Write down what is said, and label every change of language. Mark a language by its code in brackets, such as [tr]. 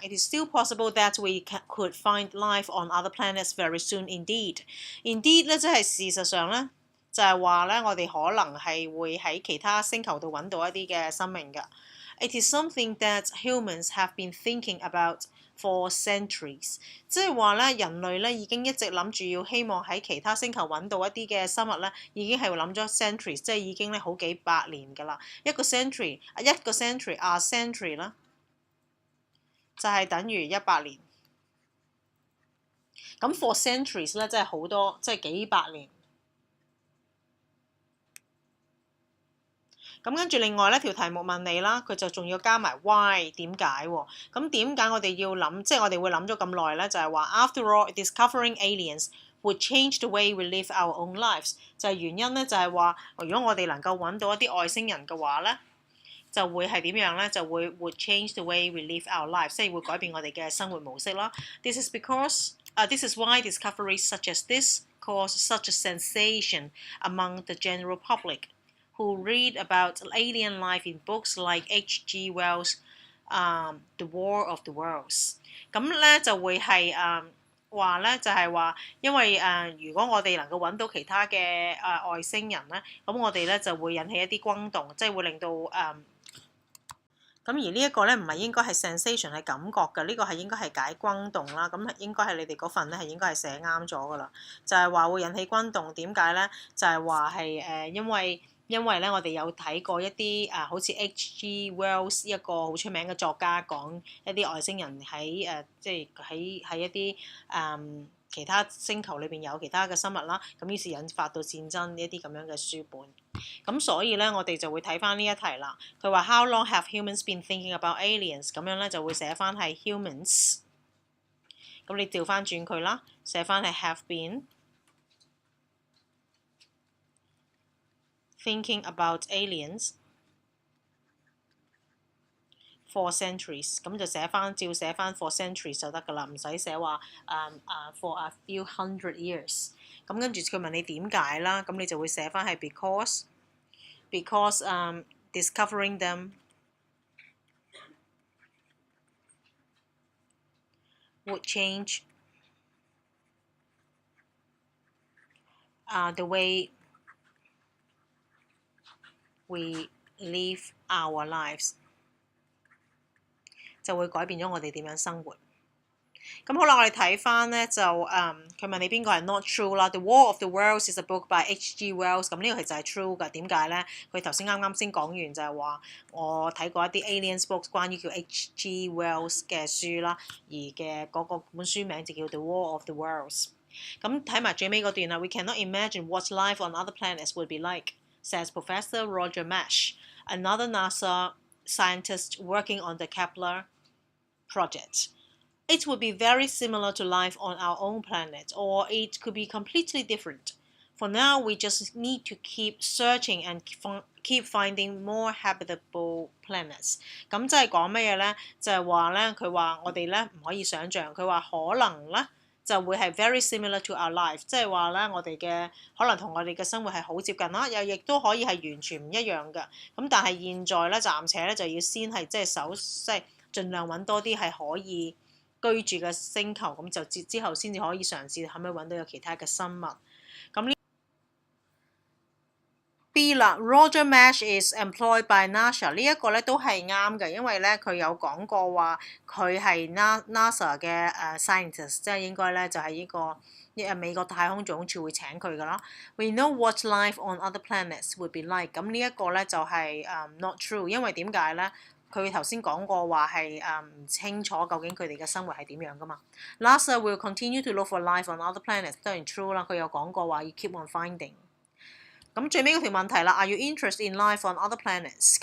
[en] It is still possible that we could find life on other planets very soon indeed。 [yue] Indeed 咧即係事實上咧就係話咧我哋可能係會喺其他星球度揾到一啲嘅生命㗎。 [en] It is something that humans have been thinking about for centuries， [yue] 即係話咧人類咧已經一直諗住要希望喺其他星球揾到一啲嘅生物咧，已經係諗咗 centuries， 即係已經咧好幾百年㗎啦。一個 century 啊 century 啦，就係等於100年。咁 for centuries 咧，即係好多，即係幾百年。咁跟住另外呢條題目問你啦，佢就仲要加埋 why 點解喎？咁點解我哋要諗，即係我哋會諗咗咁耐咧？就係話 [en] after all discovering aliens would change the way we live our own lives， [yue] 就係原因咧，就係話如果我哋能夠揾到一啲外星人嘅話咧，就會係點樣咧？就會 [en] would change the way we live our lives， [yue] 即係會改變我哋嘅生活模式啦。 [en] This is why discoveries such as this cause such a sensation among the general public，who read about alien life in books like H.G. Wells' The War of the Worlds。 [yue] 咁咧就會係話咧就係話，因為如果我哋能夠揾到其他嘅外星人咧，咁我哋咧就會引起一啲轟動，即係會令到咁而呢一個咧唔係應該係 sensation 係感覺嘅，呢個係應該係解轟動啦。咁應該係你哋嗰份咧係應該係寫啱咗噶啦，就係話會引起轟動。點解咧？就係話係因為咧我哋有睇過一啲好似 H.G. Wells 一個好出名嘅作家講一啲外星人喺即係喺一啲其他星球裏邊有其他嘅生物啦，咁於是引發到戰爭呢一啲咁樣嘅書本。咁所以咧，我哋就會睇翻呢一題啦。佢話 [en] How long have humans been thinking about aliens？ [yue] 咁樣咧就會寫翻係 humans。咁你調翻轉佢啦，寫翻係 [en] have been thinking about aliens for centuries。 [yue] 咁就照寫翻 for centuries 就得㗎啦，唔使寫話 [en] for a few hundred years。 [yue] 咁跟住佢問你點解啦，咁你就會寫翻係 [en] because discovering them would change the way we live our lives， [yue] 就會改變咗我哋點樣生活。咁好啦，我哋睇翻咧就佢問你邊個係 not true 啦。 [en] The War of the Worlds is a book by H.G. Wells。 [yue] 咁呢個其實係 true 㗎。點解咧？佢頭先啱先講完就係話，我睇過一啲 aliens books 關於叫 H.G. Wells 嘅書啦，而嘅嗰個本書名就叫 The War of the Worlds。咁睇埋最尾嗰段啦。 [en] We cannot imagine what life on other planets would be like, says Professor Roger Mash, another NASA scientist working on the Kepler project. It would be very similar to life on our own planet, or it could be completely different. For now, we just need to keep searching and keep finding more habitable planets. [yue] 咁即係講咩嘢咧？就係話咧，佢話我哋咧唔可以想像，佢話可能咧就會係 [en] very similar to our life， [yue] 即係話咧我哋嘅可能同我哋嘅生活係好接近啦，又亦都可以係完全唔一樣嘅。咁但係現在咧暫且咧就要先係即係盡量揾多啲係可以居住嘅星球，咁就之後先至可以嘗試可唔可以揾到有其他嘅生物。咁呢 B 啦 ， [en] Roger Mash is employed by NASA [yue] 呢一個咧都係啱嘅，因為咧佢有講過話佢係 NASA 嘅scientist， 即係應該咧就係呢個美國太空總署會請佢噶啦。 [en] We know what life on other planets would be like。 [yue] 咁呢一個咧就係not true， 因為點解咧？佢頭先講過話係唔清楚究竟佢哋嘅生活係點樣噶嘛。 [en] NASA will continue to look for life on other planets， [yue] 當然 [en] true 啦。 [yue] 佢有講過話要 [en] keep on finding。 [yue] 咁最尾嗰條問題啦 ， [en] Are you interested in life on other planets？